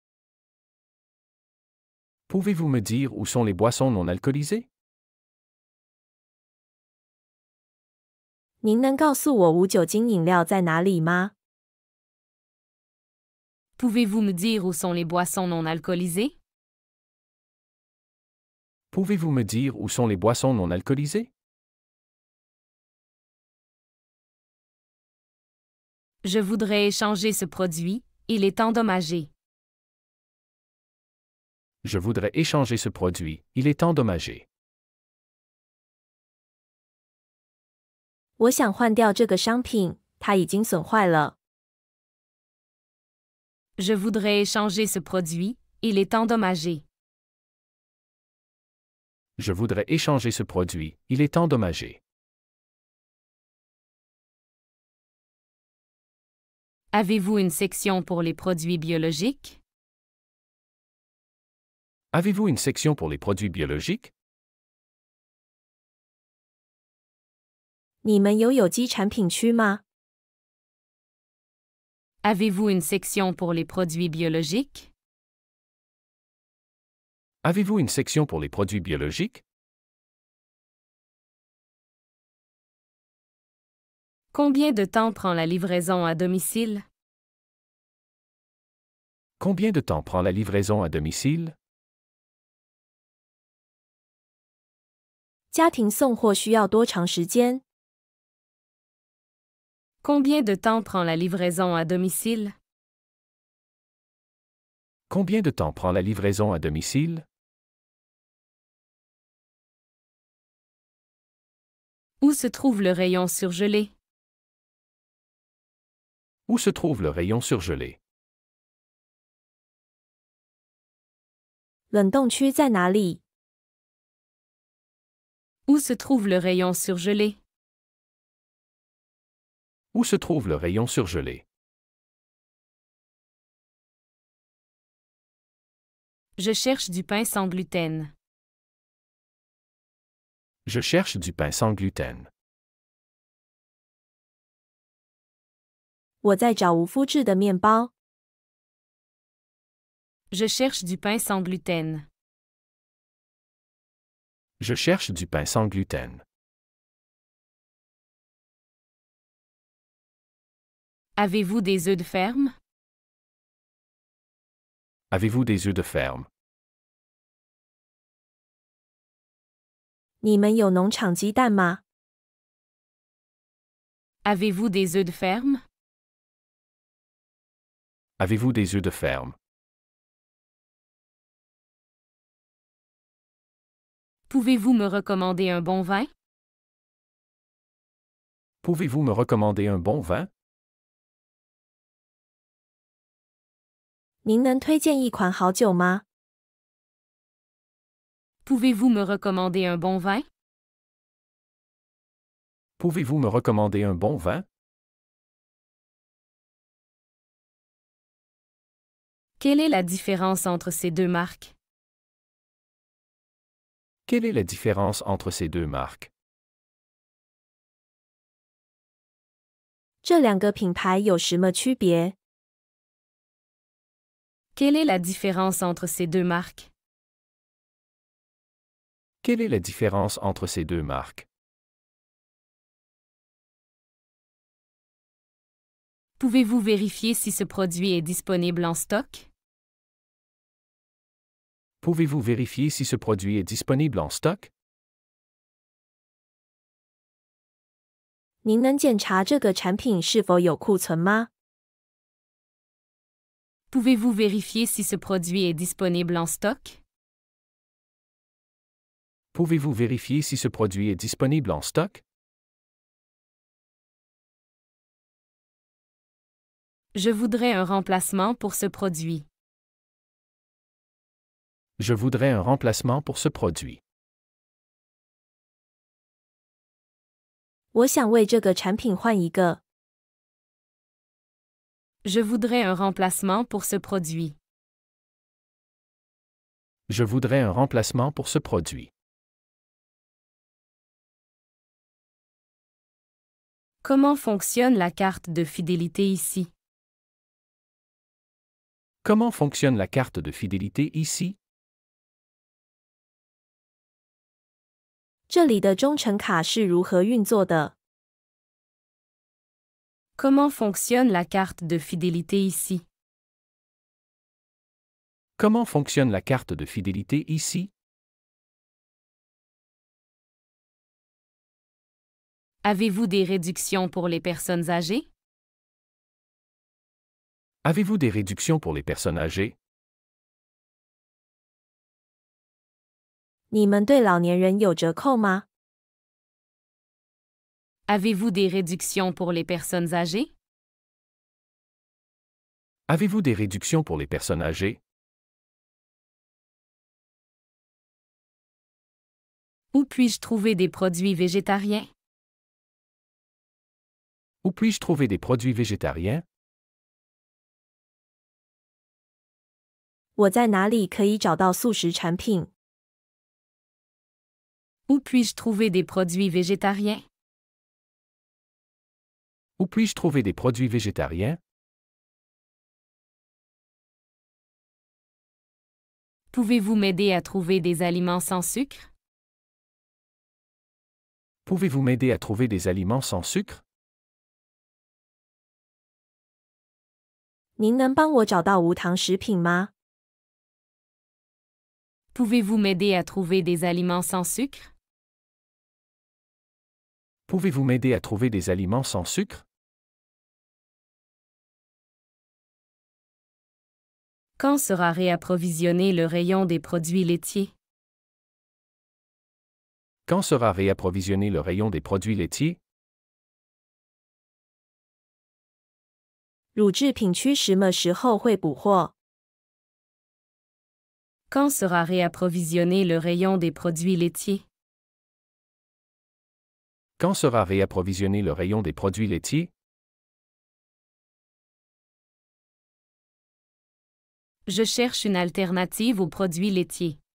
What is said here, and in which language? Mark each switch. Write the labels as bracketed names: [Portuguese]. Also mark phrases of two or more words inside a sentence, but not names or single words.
[French] Pouvez-vous me dire où sont les boissons non alcoolisées? [Chinese] 您能告诉我无酒精饮料在哪里吗？ [French] Pouvez-vous me dire où sont les boissons non alcoolisées? Pouvez-vous me dire où sont les boissons non alcoolisées? Je voudrais échanger ce produit il est endommagé. Je voudrais échanger ce produit, il est endommagé. [Chinese] 我想换掉这个商品，它已经损坏了。 [French] Je voudrais échanger ce produit, il est endommagé. Je voudrais échanger ce produit, il est endommagé. Avez-vous une section pour les produits biologiques? Avez-vous une section pour les produits biologiques? [Chinese] 你们有有机产品区吗？ [French] Avez-vous une section pour les produits biologiques? Avez-vous une section pour les produits biologiques? Combien de temps prend la livraison à domicile? Combien de temps prend la livraison à domicile? [Chinese] 家庭送货需要多长时间？ [French] Combien de temps prend la livraison à domicile? Combien de temps prend la livraison à domicile? Où se trouve le rayon surgelé? Où se trouve le rayon surgelé? [Chinese] 冷冻区在哪里？ [French] Où se trouve le rayon surgelé? Où se trouve le rayon surgelé? Je cherche du pain sans gluten. Je cherche du pain sans gluten. [Chinese] 我在找无麸质的面包。 [French] Je cherche du pain sans gluten. Je cherche du pain sans gluten. Avez-vous des œufs de ferme? Avez-vous des œufs de ferme? [Chinese] 你们有农场鸡蛋吗？ [French] Avez-vous des œufs de ferme? Avez-vous des œufs de ferme? Pouvez-vous me recommander un bon vin? Pouvez-vous me recommander un bon vin? [Chinese] 您能推荐一款好酒吗？ [French] Pouvez-vous me recommander un bon vin? Pouvez-vous me recommander un bon vin? Quelle est la différence entre ces deux marques? Quelle est la différence entre ces deux marques? [Chinese] 这两个品牌有什么区别？ [French] Quelle est la différence entre ces deux marques? Quelle est la différence entre ces deux marques? Pouvez-vous vérifier si ce produit est disponible en stock? Pouvez-vous vérifier si ce produit est disponible en stock? [Chinese] 您能检查这个产品是否有库存吗？ [French] Pouvez-vous vérifier si ce produit est disponible en stock? Pouvez-vous vérifier si ce produit est disponible en stock? Je voudrais un remplacement pour ce produit. Je voudrais un remplacement pour ce produit. [Chinese] 我想为这个产品换一个。 [French] Je voudrais un remplacement pour ce produit. Je voudrais un remplacement pour ce produit. Comment fonctionne la carte de fidélité ici? Comment fonctionne la carte de fidélité ici? [Chinese] 这里的忠诚卡是如何运作的？ [French] Comment fonctionne la carte de fidélité ici? Comment fonctionne la carte de fidélité ici? Avez-vous des réductions pour les personnes âgées? Avez-vous des réductions pour les personnes âgées? [Chinese] 你们对老年人有折扣吗？ [French] Avez-vous des réductions pour les personnes âgées? Avez-vous des réductions pour les personnes âgées? Où puis-je trouver des produits végétariens? Où puis-je trouver des produits végétariens? [Chinese] 我在哪里可以找到素食产品？ [French] Où puis-je trouver des produits végétariens? Où puis-je trouver des produits végétariens? Pouvez-vous m'aider à trouver des aliments sans sucre? Pouvez-vous m'aider à trouver des aliments sans sucre? [Chinese] 您能帮我找到无糖食品吗？ [French] Pouvez-vous m'aider à trouver des aliments sans sucre? Pouvez-vous m'aider à trouver des aliments sans sucre? Quand sera réapprovisionné le rayon des produits laitiers? Quand sera réapprovisionné le rayon des produits laitiers? [Chinese] 乳制品区什么时候会补货？ [French] Quand sera réapprovisionné le rayon des produits laitiers? Quand sera réapprovisionné le rayon des produits laitiers? Je cherche une alternative aux produits laitiers.